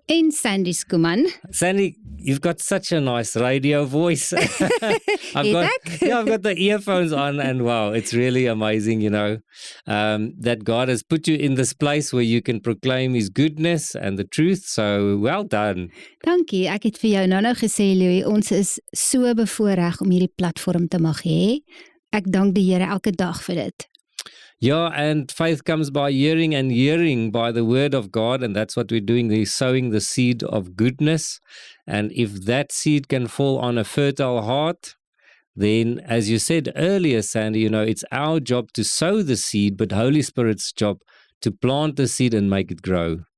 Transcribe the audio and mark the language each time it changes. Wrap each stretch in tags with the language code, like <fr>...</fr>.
<en>Sandy Skuman. Sandy, you've got such a nice radio voice. I've got the earphones on, and wow, it's really amazing, that God has put you in this place where you can proclaim His goodness and the truth. So well done.</en> <af>Dankie. Ek het vir jou nou gesê, Louis, ons is so bevoorreg om hierdie platform te mag hê. Ek dank die Here elke dag vir dit.</af> <en>Yeah, and faith comes by hearing and hearing by the word of God, and that's what we're doing. We're sowing the seed of goodness, and if that seed can fall on a fertile heart, then, as you said earlier, Sandy, it's our job to sow the seed, but Holy Spirit's job to plant the seed and make it grow.</en>